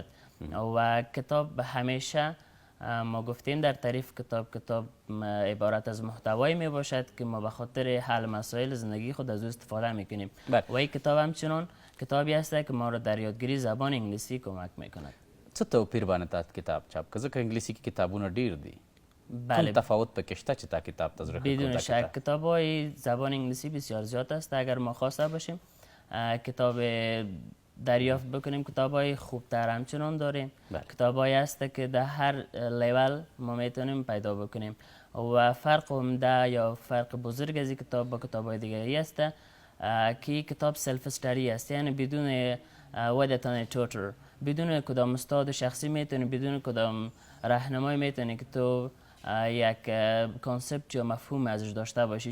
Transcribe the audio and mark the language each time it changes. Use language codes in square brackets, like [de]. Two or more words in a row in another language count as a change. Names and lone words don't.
[fa] و کتاب همیشه ما گفتیم در تعریف کتاب عبارت از محتوایی می باشد که ما به خاطر حل مسائل زندگی خود از او استفاده میکنیم. و این کتاب همچنان کتابی است که ما را در یادگیری زبان انگلیسی کمک میکند. [ps] څه توپیر باندې تا کتاب چاپ که ځکه انګلیسي کې کتابونه ډېر دي؟ [fa] بله، [ps] کوم تفاوت پکې شته چې تا کتاب ته زړه [fa] بدون شک کتاب‌های زبان انگلیسی بسیار زیاد است. اگر ما خواسته باشیم کتاب دریافت بکنیم، کتاب‌های خوبتر همچنان داریم. کتاب‌هایی است که در هر لیول ما میتونیم پیدا بکنیم و فرق عمده یا فرق بزرگ از این کتاب با کتاب‌های دیگری است که کتاب سلف استادی است، یعنی بدون [en] without tutor, [fa] بدون کدام استاد شخصی میتونی، بدون کدام راهنمای میتونی که تو یک کانسپت یا مفهوم ازش داشته باشی.